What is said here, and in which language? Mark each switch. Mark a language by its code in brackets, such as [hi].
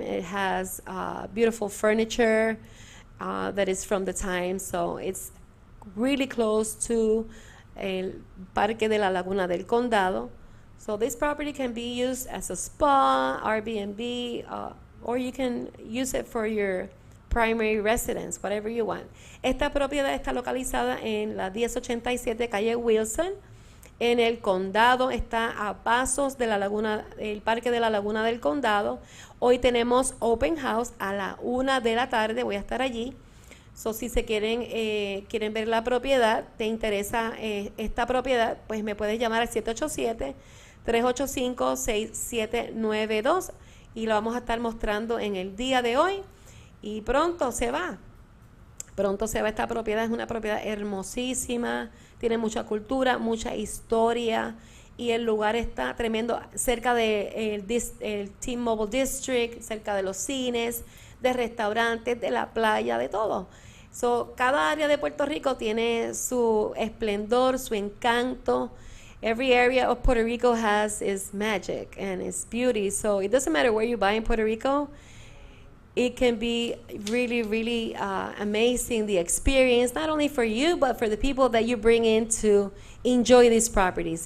[en] It has beautiful furniture that is from the time, so it's really close to el Parque de la Laguna del Condado. So this property can be used as a spa, Airbnb, or you can use it for your primary residence, whatever you want. [es] Esta propiedad está localizada en la 1087 calle Wilson, en el condado, está a pasos de la laguna, el parque de la Laguna del Condado. Hoy tenemos open house a la 1 de la tarde, voy a estar allí. So, si se quieren ver la propiedad, te interesa esta propiedad, pues me puedes llamar al 787-385-6792 y lo vamos a estar mostrando en el día de hoy. Y pronto se va esta propiedad. Es una propiedad hermosísima, tiene mucha cultura, mucha historia y el lugar está tremendo, cerca de el T-Mobile District, cerca de los cines, de restaurantes, de la playa, de todo. So, cada área de Puerto Rico tiene su esplendor, su encanto. [en] Every area of Puerto Rico has its magic and its beauty. So it doesn't matter where you buy in Puerto Rico. It can be really, really amazing, the experience, not only for you, but for the people that you bring in to enjoy these properties.